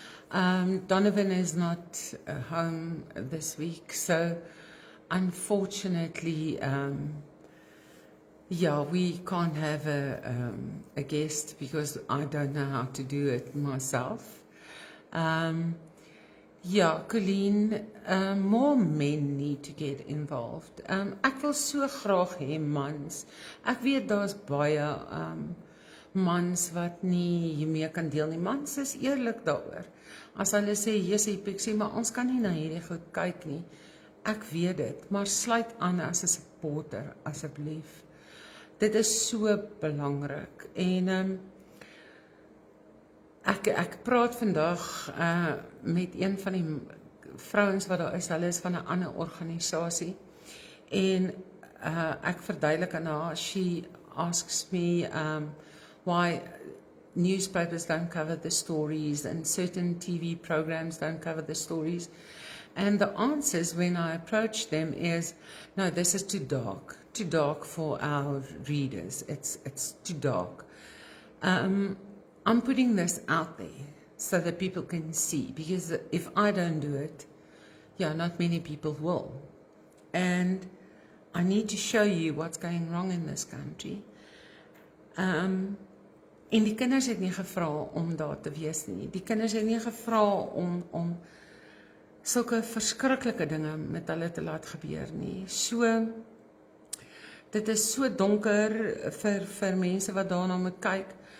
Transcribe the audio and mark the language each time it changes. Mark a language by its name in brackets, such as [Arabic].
[English] Donovan is not home this week, so unfortunately, yeah, we can't have a guest because I don't know how to do it myself. Yeah, Colleen, more men need to get involved. [Afrikaans] Ek wil so graag hê mans. Ek weet daar's baie mans wat nie hiermee kan deel nie. Mans is eerlik daaroor. As hulle sê, "Jessie, Pixie, maar ons kan nie na hierdie goed kyk nie." Ek weet dit, maar sluit aan as 'n supporter asseblief. Dit is so belangrik. En ek praat vandag met een van die vrouens wat daar is. Hulle is van 'n ander organisasie. En ek verduidelik aan haar. [English] She asks me why newspapers don't cover the stories and certain TV programs don't cover the stories. And the answers when I approach them is, no, this is too dark for our readers. It's too dark. I'm putting this out there so that people can see, because if I don't do it, yeah, not many people will. And I need to show you what's going wrong in this country. [Afrikaans] En die kinders het nie gevra om daar te wees nie. Die kinders het nie gevra om sulke verskriklike dinge met hulle te laat gebeur nie. So, dit is so donker vir mense wat daarna moet kyk.